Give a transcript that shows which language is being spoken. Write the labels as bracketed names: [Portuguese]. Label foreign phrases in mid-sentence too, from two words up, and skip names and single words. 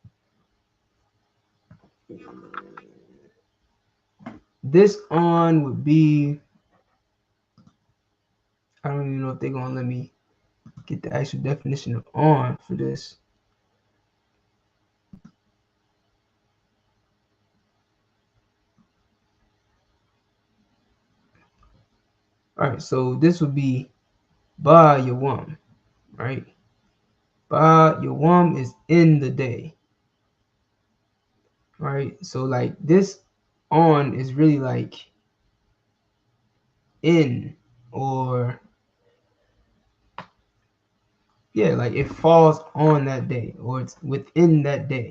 [English] This on would be, I don't even know if they're gonna let me get the actual definition of on for this. All right, so this would be [Khasi] ba yawam, [English] right? [Khasi] Ba yawam [English] is in the day, right? So like this on is really like in, or Yeah, like it falls on that day or it's within that day.